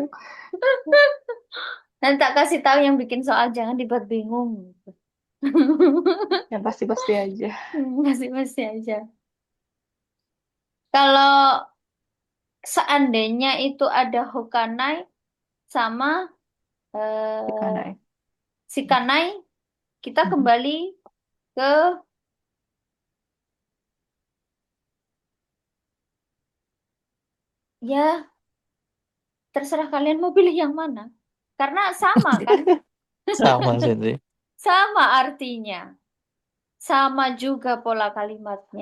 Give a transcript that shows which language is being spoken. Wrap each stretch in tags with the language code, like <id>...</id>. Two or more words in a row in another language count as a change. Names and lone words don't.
<id>Nanti tak kasih tahu yang bikin soal, jangan dibuat bingung. Yang pasti-pasti aja. Masih aja. Kalau seandainya itu ada Hokanai sama eh, Ikanai. Shikanai, kita Mhm. kembali ke, ya terserah kalian mau pilih yang mana. Karena sama kan, Sama sensei. sama artinya, sama juga pola kalimatnya,</id>